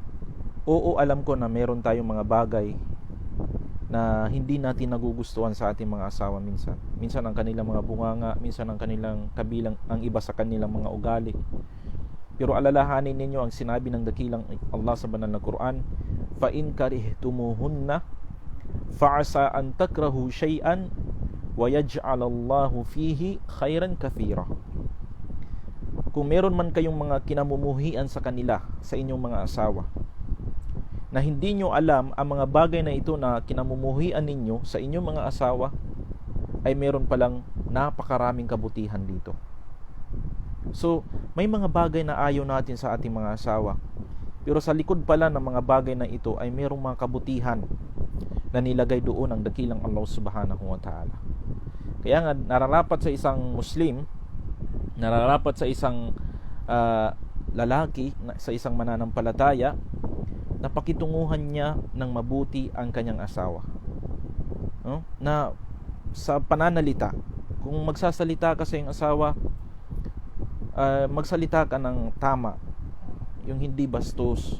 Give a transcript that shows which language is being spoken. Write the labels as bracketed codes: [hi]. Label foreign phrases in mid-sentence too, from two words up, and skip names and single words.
[tl] Oo, alam ko na meron tayong mga bagay na hindi natin nagugustuhan sa ating mga asawa minsan. Minsan ang kanilang mga bunganga, minsan ang kanilang kabilang, ang iba sa kanilang mga ugali. Pero alalahanin ninyo ang sinabi ng dakilang Allah sa banal na Quran, [ar] فإن كرهتموهن فعسى أن تكرهوا شيئا ويجعل الله فيه خيرا كثيرا. [tl] Kung meron man kayong mga kinamumuhian sa kanila, sa inyong mga asawa, na hindi nyo alam ang mga bagay na ito na kinamumuhian ninyo sa inyong mga asawa, ay meron palang napakaraming kabutihan dito. So, may mga bagay na ayaw natin sa ating mga asawa, pero sa likod pala ng mga bagay na ito ay merong mga kabutihan na nilagay doon ng dakilang Allah [ar] سبحانه وتعالى. [tl] Kaya nga, nararapat sa isang Muslim, nararapat sa isang lalaki, sa isang mananampalataya, na pakitunguhan niya ng mabuti ang kanyang asawa, no? Na sa pananalita, kung magsasalita ka sa iyong asawa, magsalita ka ng tama, yung hindi bastos.